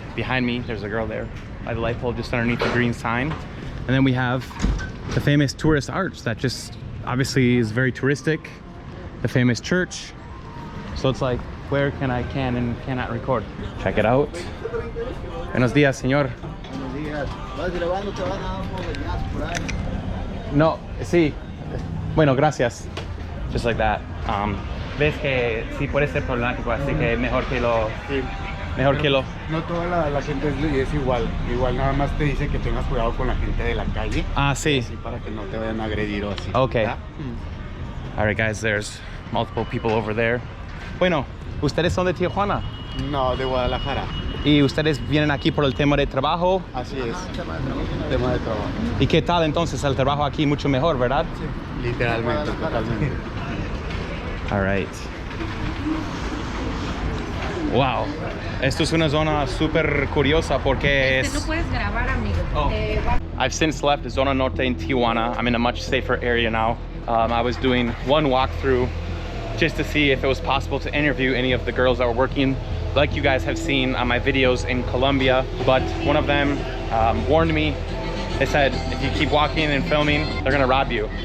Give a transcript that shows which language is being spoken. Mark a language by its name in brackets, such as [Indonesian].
[English] Behind me, there's a girl there by the light pole just underneath the green sign. And then we have the famous tourist arch that just obviously is very touristic, the famous church. So it's like, where can and cannot record? Check it out. [Spanish] Buenos dias, señor. Buenos días. ¿Vas grabando? ¿Te van a dar unos leñazos por ahí? No, sí. Bueno, gracias. [English] Just like that. [Spanish] Ves que sí puede ser problemático, así que mejor que lo... Sí. Mejor que lo... No toda la gente es igual. Igual nada más te dice que tengas cuidado con la gente de la calle. Ah, sí. Así para que no te vayan a agredir o así. [English] Okay. [Spanish] ¿verdad? [English] All right, guys, there's multiple people over there. [Spanish] Bueno, ¿ustedes son de Tijuana? No, de Guadalajara. ¿Y ustedes vienen aquí por el tema de trabajo? Así es. Tema de trabajo. ¿Y qué tal entonces el trabajo aquí? Mucho mejor, ¿verdad? Sí. Literalmente, totalmente. [English] All right. Wow. [Spanish] Esto es una zona súper curiosa porque es... No puedes grabar, amigo. Oh. [English] I've since left Zona Norte in Tijuana. I'm in a much safer area now. I was doing one walkthrough just to see if it was possible to interview any of the girls that were working, like you guys have seen on my videos in Colombia. But one of them warned me. They said, if you keep walking and filming, they're gonna rob you.